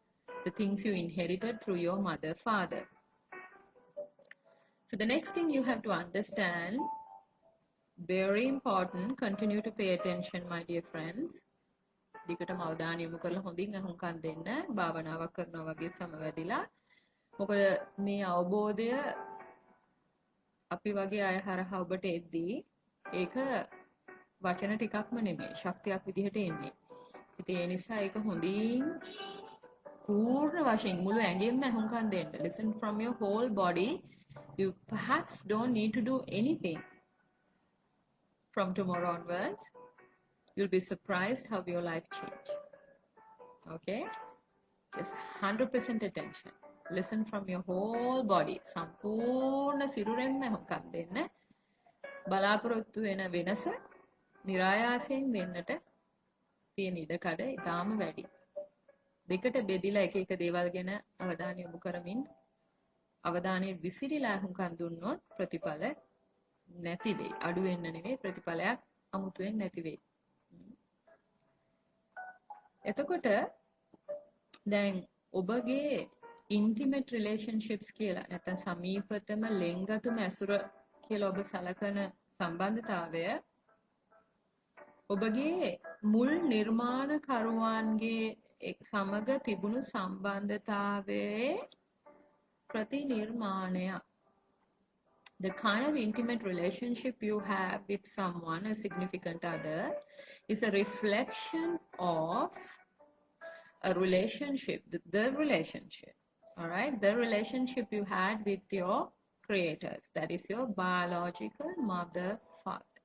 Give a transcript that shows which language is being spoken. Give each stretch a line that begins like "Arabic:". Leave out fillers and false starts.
English: The things you inherited through your mother, father. So the next thing you have to understand, very important, continue to pay attention, my dear friends.
Sinhala: දිගටම අවධානය යොමු කරලා හොඳින් අහුම්කම් දෙන්න. භාවනාවක් කරනවා වගේ සමවැදිලා. මොකද මේ අවබෝධය අපි වගේ අය හරහා ඔබට එද්දී ඒක වචන ටිකක්ම නෙමෙයි ශක්තියක් විදිහට එන්නේ. ඉතින් ඒ නිසා ඒක හොඳින් පූර්ණ වශයෙන් මුළු ඇඟෙන්ම අහුම්කම් දෙන්න.
English: Listen from your whole body. You perhaps don't need to do anything from tomorrow onwards. You'll be surprised how your life change. Okay? Just 100% attention. Listen from your whole body.
Sinhala: සම්පූර්ණ සිරුරෙන්ම අහුම්කම් දෙන්න. බලාපොරොත්තු වෙන වෙනස નિરાයාසයෙන් වෙන්නට තියෙන ඉඩකඩ ඉතාම වැඩි. දෙකට බෙදිලා එක එක දේවල් ගැන අවධානය යොමු කරමින් අවධානය විසිරීලා අහුම්කම් දුන්නොත් ප්‍රතිඵල නැති වෙයි. අඩු වෙන්න නෙවෙයි ප්‍රතිඵලයක් අමුතුවෙන් නැති වෙයි. එතකොට දැන් ඔබගේ intimate relationships කියලා නැත්නම් සමීපතම ලෙන්ගතුම ඇසුර කියලා ඔබ සලකන සම්බන්ධතාවය ඔබගේ මුල් නිර්මාණකරුවන්ගේ සමග තිබුණු සම්බන්ධතාවයේ ප්‍රතිනිර්මාණයක්.
English: The kind of intimate relationship you have with someone, a significant other, is a reflection of a relationship, the relationship, all right? The relationship you had with your creators, that is your biological mother, father.